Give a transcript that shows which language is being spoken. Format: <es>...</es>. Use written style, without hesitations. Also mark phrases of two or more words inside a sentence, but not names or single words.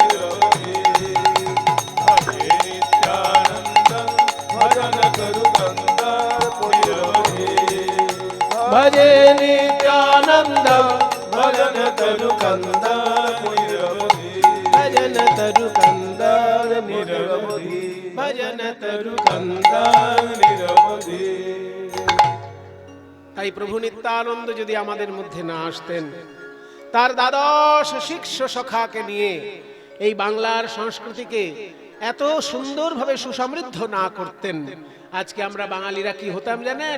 <sa>भजे नित्यानन्दं भजन तरुकन्दं भजे नित्यानन्दं भजन तरुकन्दं भजन तरुकन्दं निरवधि भजन तरुकन्दं निरवधि।</sa> <bn>তাই প্রভু নিত্যানন্দ যদি আমাদের মধ্যে না আসতেন, তার দ্বাদশ শিষ্য সখাকে নিয়ে এই বাংলার সংস্কৃতিকে এত সুন্দরভাবে সুসমৃদ্ধ না করতেন, আজকে আমরা বাঙালিরা কি হতাম জানেন?</bn>